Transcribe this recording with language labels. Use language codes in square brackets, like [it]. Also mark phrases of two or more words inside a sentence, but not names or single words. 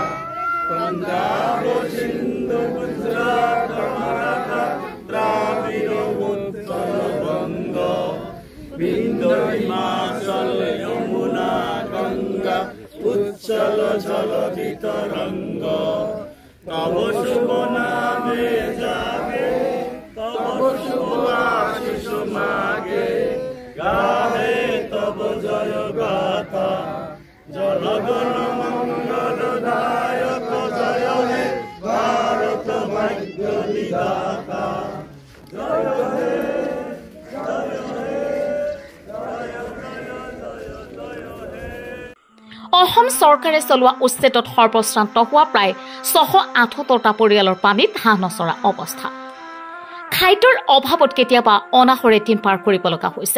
[bn] পঞ্জাব সিন্ধু গুজরাট মারাঠা দ্রাবিড় উত্তর বঙ্গ বিন্ধ্য হিমাচল যমুনা গঙ্গা উচ্ছল জলধিত রঙ্গ তব শুভ নামে যাবে তব শুভ আশিস মাগে গাহে তব জয় গাথা জনগণ মঙ্গল দায়ক জয় হে ভারত ভাগ্য বিধাতা জয় হে জয় হে জয় জয় জয় জয় হে। [as] অসম চৰকাৰে চলোৱা উচ্ছেদত সৰ্বশ্ৰান্ত হোৱা প্ৰায় ৬৭৮টা পৰিয়ালৰ পানীত হাঁহ নচৰা অৱস্থা। খাদ্যৰ অভাৱত কেতিয়াবা অনাহৰে দিন পাৰ কৰিব লগা হৈছে।